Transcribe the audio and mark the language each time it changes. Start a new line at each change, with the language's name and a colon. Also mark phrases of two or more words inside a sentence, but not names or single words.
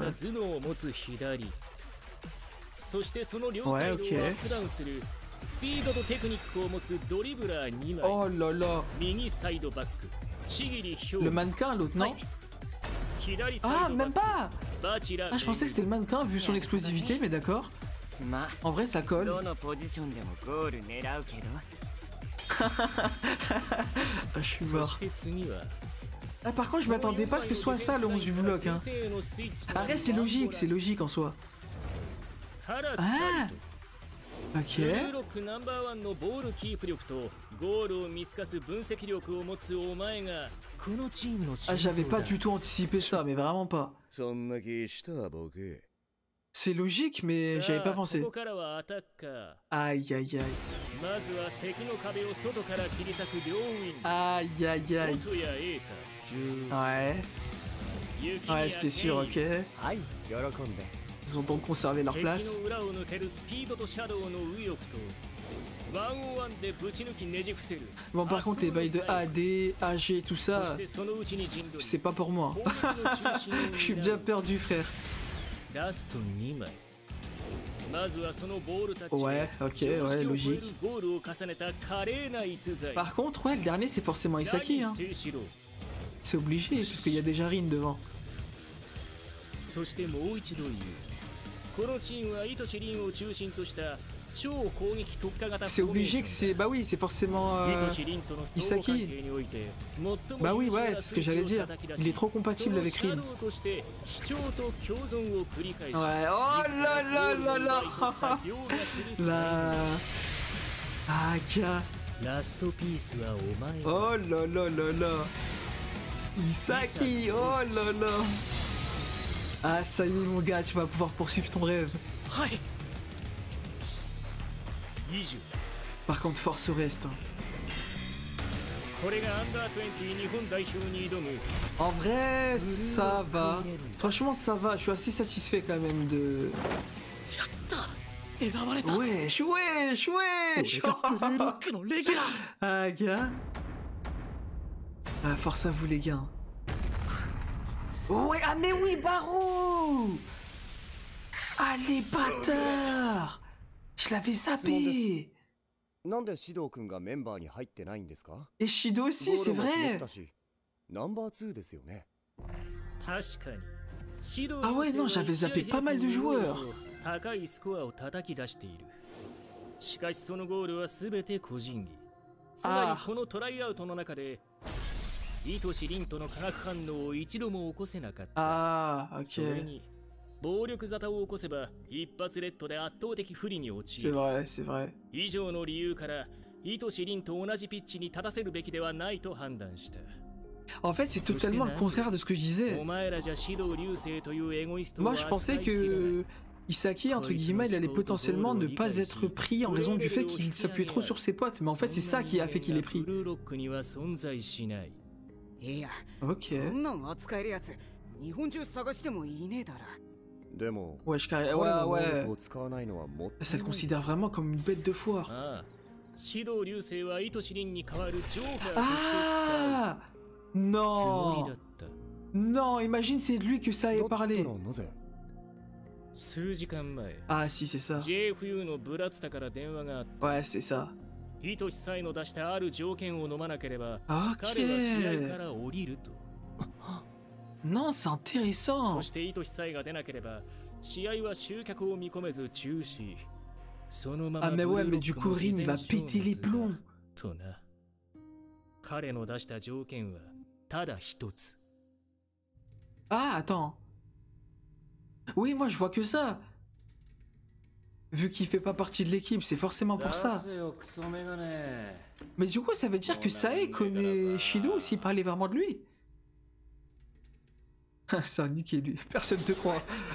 French: Ouais, ok. Oh là là. Le mannequin, l'autre, non? Ah, même pas. Ah, je pensais que c'était le mannequin, vu son explosivité, mais d'accord. En vrai, ça colle.
Japanese: どのポジションでもゴール狙うけど
French: Ah, je suis mort. Ah, par contre, je m'attendais pas à ce que ce soit ça le 11 du bloc. Hein. Arrête, c'est logique en soi. Ah, ok.
Japanese: ナンバーワンのボールキープ力とゴールを見透かす分析力を持つお前がこのチームの
French: Ah, j'avais pas du tout anticipé ça, mais vraiment pas.
Japanese: そんな気したボケ
French: C'est logique, mais j'avais pas pensé.
Japanese: ここからはアタッカー
French: Aïe, aïe, aïe.
Japanese: まずは敵の壁を外から切り裂く両ウィン
French: Aïe, aïe, aïe.
Japanese: 元やエータ
French: Ouais. Ouais, c'était sûr, ok.
Japanese: はい喜んで
French: Ils ont donc conservé leur
Japanese: 敵
French: place.
Japanese: の裏を抜けるスピードとシャドウの右翼とワンオンワンでぶち抜きねじ伏せる
French: Bon, par contre, les bails de AD, AG, tout
Japanese: そ
French: ça,
Japanese: してそのうちに陣取り
French: c'est pas pour moi.
Japanese: 攻撃の中心を担う
French: Je suis déjà perdu, frère.
Japanese: ラスト2枚まずはそのボールタッチ
French: Ouais, ok, ouais, logique.
Japanese: ゴールを重ねた華麗な逸材
French: Par contre, ouais, le dernier, c'est forcément Isaki. Hein.
Japanese: 第一清志郎
French: C'est obligé, parce qu'il y a déjà Rin devant.
Japanese: そしてもう一度言うこのチームは糸師凛を中心とした超攻撃特化型
French: C'est obligé que c'est... Bah oui, c'est forcément...
Japanese: 糸師凛との相互関係において最も
French: Bah oui,
Japanese: 優秀な
French: ouais, c'est ce que j'allais dire.
Japanese: 数値を叩き出し
French: Il est trop compatible avec
Japanese: その
French: Rin.
Japanese: シャドウとして主張と共存を繰り返し
French: Ouais, oh là là là là. La... Ah, gars.
Japanese: ラストピースはお前
French: Oh là là là là. Isaki, oh là là. Ah, ça y est, mon gars, tu vas pouvoir poursuivre ton rêve.
Japanese: はい。 20
French: Par contre, force au reste. Hein.
Japanese: これがアンダー20日本代表に挑む
French: En vrai, ça va. Franchement, ça va. Je suis assez satisfait quand même de...
Japanese: やった選ばれた。
French: Wesh, wesh, wesh.
Japanese: 俺がブルーロックのレギュラー。
French: Ah, gars. Ah, force à vous, les gars. Ouais, ah, mais oui, Barreau. Ah, les bâtards. Je l'avais zappé.
Japanese: なんでシドウ君がメンバーに入ってないんですか
French: Et Shido aussi, c'est
Japanese: ゴールも決め
French: vrai.
Japanese: てたしナンバー2ですよね確かに指導
French: Ah ouais, non, j'avais zappé pas mal de joueurs.
Japanese: 高いスコアを叩き出しているしかしそのゴールは全て個人技つまりこのトライアウトの中で糸師凛との化学反応を一度も起こせなかった。
French: Ah,
Japanese: それ
French: ok.
Japanese: に暴力沙汰を起こせば一発レッドで圧倒的不利に陥
French: C'est
Japanese: る。
French: vrai, c'est vrai.
Japanese: 以上の理由から糸師凛と同じピッチに立たせるべきではないと判断した。
French: En fait, c'est totalement le contraire de ce que je disais.
Japanese: お前らじゃ指導流星というエゴイストを
French: Moi, je
Japanese: 扱
French: pensais
Japanese: いきれない
French: que Isaki, entre guillemets, il allait potentiellement ne pas être pris en raison du fait qu'il s'appuyait trop sur ses potes. Mais en fait, c'est ça qui a fait qu'il est pris.
Japanese: ブルーロックには存在しない。いや、
French: Ok.
Japanese: こんなん扱えるやつ日本中探してもいねえだろ。でも
French: Ouais, je carré.
Japanese: 彼の
French: Ouais,
Japanese: 能
French: ouais.
Japanese: 力を使わないのはもったい
French: Ça
Japanese: な
French: le
Japanese: いです
French: considère vraiment comme une bête de foire.
Japanese: ああ、指導流星は糸師凛に代わるジョーカーとして使う
French: Ah
Japanese: つもり
French: Non
Japanese: だった。
French: Non, imagine c'est de lui que ça ait
Japanese: だったら
French: parlé.
Japanese: なぜ数時間前、
French: Ah si, c'est ça.
Japanese: JFU のブラツタから電話があった。
French: Ouais, c'est ça.
Japanese: 糸師サイの出したある条件を飲まなければ、彼は試合か
French: Ok.
Japanese: ら降りると。
French: Non, c'est intéressant.
Japanese: そして糸師サイが出なければ、試合は集客を見込めず中止。そのまま
French: Ah mais ouais, mais du coup, Rin, il va péter les plombs.
Japanese: とな。彼の出した条件はただ一つ。
French: Ah, attends. Oui, moi je vois que ça. Vu qu'il fait pas partie de l'équipe, c'est forcément pour ça. Mais du coup, ça veut dire que Sae connaît Shido s'il parlait vraiment de lui. Ça a niqué lui, personne te croit.